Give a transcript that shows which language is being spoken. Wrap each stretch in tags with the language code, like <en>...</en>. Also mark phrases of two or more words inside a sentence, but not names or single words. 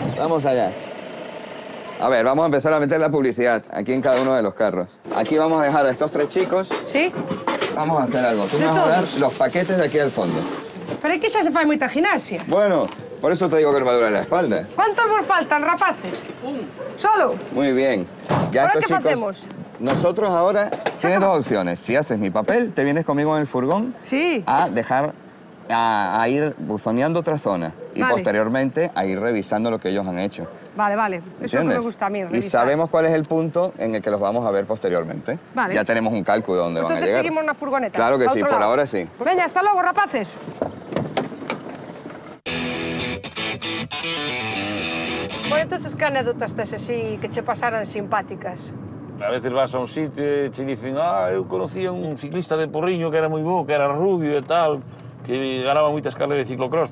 <es>Vamos allá. A ver, vamos a empezar a meter la publicidad aquí en cada uno de los carros. Aquí vamos a dejar a estos 3 chicos. Sí? Vamos a hacer algo. Tú me vas a dar los paquetes de aquí al fondo.</es> <gl>Pero é que xa se fai moita gimnasia.</gl> <es>Bueno, por eso te digo que me duele la espalda.</es> <gl>Cuántos vos faltan, rapaces?</gl> <es>¿Solo? Muy bien. Ya ¿Ahora estos qué chicos, hacemos? Nosotros ahora tienes 2 opciones. Si haces mi papel, te vienes conmigo en el furgón Sí. a dejar a ir buzoneando otra zona y Vale. posteriormente a ir revisando lo que ellos han hecho. Vale, vale. Eso es lo que ¿Entiendes? me gusta a mí, Y revisar. sabemos cuál es el punto en el que los vamos a ver posteriormente. Vale. Ya tenemos un cálculo de dónde van a Entonces llegar.</es> <gl>seguimos na furgoneta.</gl> <es>Claro que</es> <gl>pa</gl> <es>sí,</es> <gl>outro</gl> <es>por</es> <gl>lado.</gl> <es>ahora sí.</es> <gl>Pues veña, hasta logo, rapaces. Bueno, entonces, que anécdotas tes así que che pasaran simpáticas? A veces vas a un sitio e te dicen eu conocía un ciclista de Porriño que era moi bo, que era rubio e tal, que ganaba moitas carreras de ciclocross.</gl>